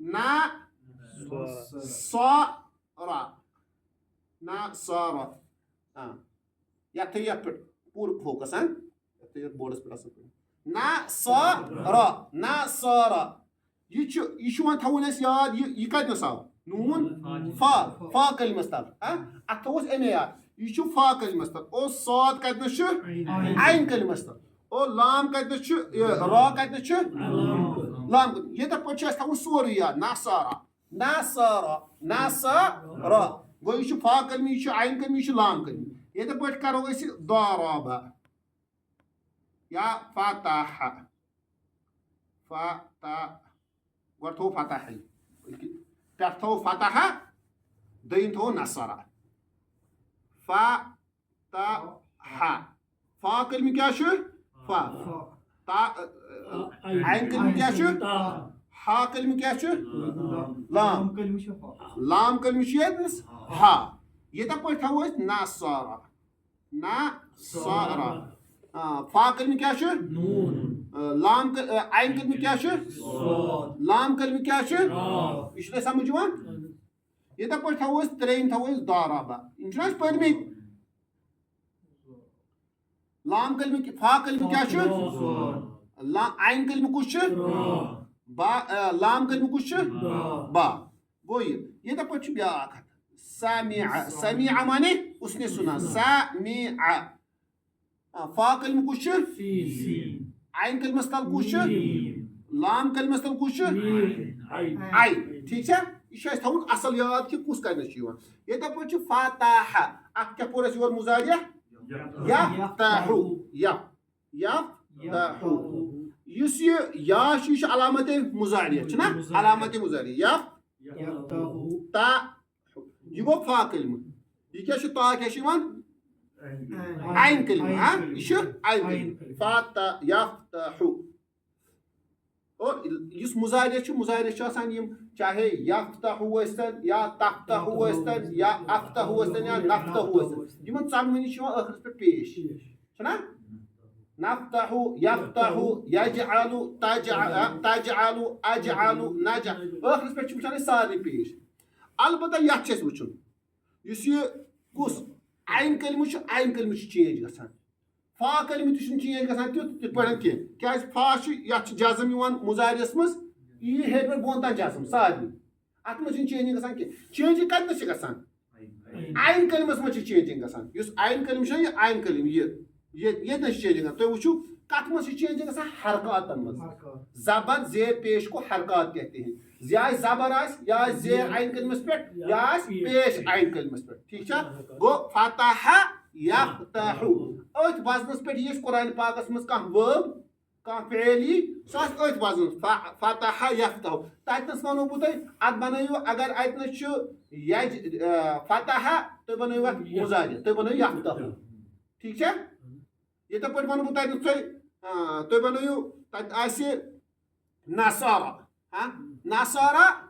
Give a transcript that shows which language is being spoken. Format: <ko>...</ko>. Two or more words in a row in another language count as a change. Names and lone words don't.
<ks>نصارہ نصارہ یتھ تھٲیِو یتھ پٮ۪ٹھ پوٗرٕ فوکس یتھ تھٲیِو بورڈس پٮ۪ٹھ اصل پٲٹھۍ نصارہ نصارہ یہِ چھُ وۄنۍ تھاوُن اَسہِ یاد یہِ کتنس آو نوٗن فا کلمس تل اتھ تھاوو أسۍ امی یاد یہِ چھُ فا کلمس تل او صاد کتنس چھُ عین کلمس تل او لام کتنس چھُ را کتنس چھُ لام یِتھے پٲٹھۍ چھُ اَسہِ تھاوُن سورُے یاد نصارہ نصارہ نصارہ گوٚو یہِ چھُ فا کلمہٕ یہِ چھُ عین کلمہٕ یہِ چھُ لام کلمہٕ یِتھے پٲٹھۍ کرو أسۍ ضرب یا فتح فتح گۄڈٕ تھوٚو فتحے پٮ۪ٹھٕ تھوٚو فتح دوٚیِم تھوٚو نصرہ فتح فا کلمہٕ کیٛاہ چھُ فا عین کلمہٕ کیٛاہ چھُ ہا کلمہٕ کیٛاہ چھُ لام لام کلمہٕ چھُ ییٚتنس ہا یِتھے پٲٹھۍ تھاوو أسۍ نصارہ نصارہ فا کلمہٕ کیٛاہ چھُ لام عین کلمہٕ کیٛاہ چھُ لام کلمہٕ کیٛاہ چھُ یہِ چھُ تۄہہِ سمجھ یِوان یِتھے پٲٹھۍ تھاوو أسۍ ترٛیٚیِم تھاوو أسۍ ضرب یِم چھِنہ اَسہِ پٔرمٕتۍ لام کلمہ فا کلمہ کیا چھُ عین کلمہ کس چھُ با لام کلمہ کس چھُ با گو یہ دپا چھُ بیاکھ سامع سمع مانے</ks> <ur>اس نے سنا</ur> <ks>سامع فا کلمہ کس چھُ عین کلمس تل کس چھُ لام کلمس تل کس چھُ عین ٹھیک چھا یہ چھُ اَسہِ تھاوُن اصل یاد کہ کس کتنس چھُ یوان یہ دپا چھُ فاتح اتھ کیا پوٚر اَسہِ یور مضارع یفتح یفتح یُس یہ یا چھُ یہ چھُ علامت مضارع چھُ نا علامت مضارع یفتح یہ گو فا کلمہ یہ کیا چھُ تا کیا چھُ یوان عین کلمہ ہاں یہ چھُ عین کلمہ فاتح یفتح اور اس مضارع چھُ مضارع چھُ آسان یم چاہے یفتح ٲسۍتن یا تفتح ٲسۍتن یا افتح ٲسۍتن یا نفتح ٲسۍتن یمن ژۄنوٕنی چھُ یوان ٲخرس پٮ۪ٹھ پیش چھُنا</ks> <ar>نفتح یفتح یجعل تجعل اجعل</ar> <ks>نجعل ٲخرس پٮ۪ٹھ چھِ وٕچھان أسۍ سارنٕے پیش البتہ یتھ چھُ اَسہِ وٕچھُن یُس یہ کُس عین کلمہ چھُ عین کلمہ چھُ چینج گژھان فا کلمہ تہِ چھُنہٕ چینج گژھان تِتھ پٲٹھۍ کینٛہہ کیازِ فا چھُ یتھ چھُ جزم یِوان مضارعس منٛز یہِ ہیٚرِ پٮ۪ٹھ بۄن تام جزم سارنٕے اتھ منٛز چھُنہٕ چینجنگ گژھان کینٛہہ چینجنگ کتنس چھِ گژھان عین کلمس منٛز چھِ چینجنگ گژھان یُس عین کلمہ چھُ یہ عین کلمہ ییٚتنس چھِ چینجنگ گژھان تُہۍ وٕچھِو کتھ منٛز چھِ چینجنگ گژھان حرکاتن منٛز زبر زیر پیش</ks> <ur>کو حرکات کہتے ہیں</ur> <ks>یا آسہِ زبر آسہِ یا آسہِ زیر عین کلمس پٮ۪ٹھ یا آسہِ پیش عین کلمس پٮ۪ٹھ ٹھیک چھا گو</ks> <ar>فتح یفتح</ar> <ks>أتھۍ وزنس پٮ۪ٹھ یی اَسہِ قرآن پاکس منٛز کانٛہہ وٲرب کانٛہہ فعل یی سُہ آسہِ أتھۍ وزنس فتح یفتح تتنس ونو بہٕ تۄہہِ اتھ بنٲیِو اگر اتنس چھُ فتح تُہۍ بنٲیِو اتھ مضارع تُہۍ بنٲیِو یفتح ٹھیک چھا یِتھے پٲٹھۍ ونہٕ بہٕ تتنس تُہۍ بنٲیِو تتہِ آسہِ نصارا نصارا</ks>